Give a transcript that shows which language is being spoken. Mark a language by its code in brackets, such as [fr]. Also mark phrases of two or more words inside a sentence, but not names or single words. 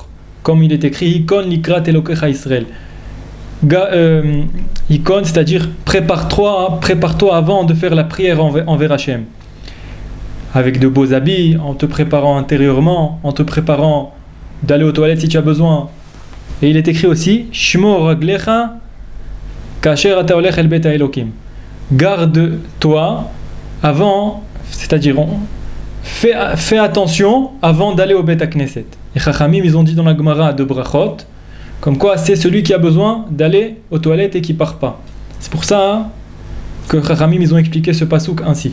[fr] Comme il est écrit, [he] הכון לקראת אלוהיך ישראל. [fr] Ikon, c'est-à-dire prépare-toi avant de faire la prière envers Hachem. Avec de beaux habits, en te préparant intérieurement, en te préparant d'aller aux toilettes si tu as besoin. Et il est écrit aussi, [he] שמור רגלך כאשר אתה הולך אל בית האלוהים. [fr] Garde-toi avant, c'est-à-dire fais attention avant d'aller au [he] בית כנסת. [fr] Et Chachamim, ils ont dit dans la Gemara de Brachot, comme quoi c'est celui qui a besoin d'aller aux toilettes et qui part pas. C'est pour ça que Chachamim, ils ont expliqué ce pasouk ainsi.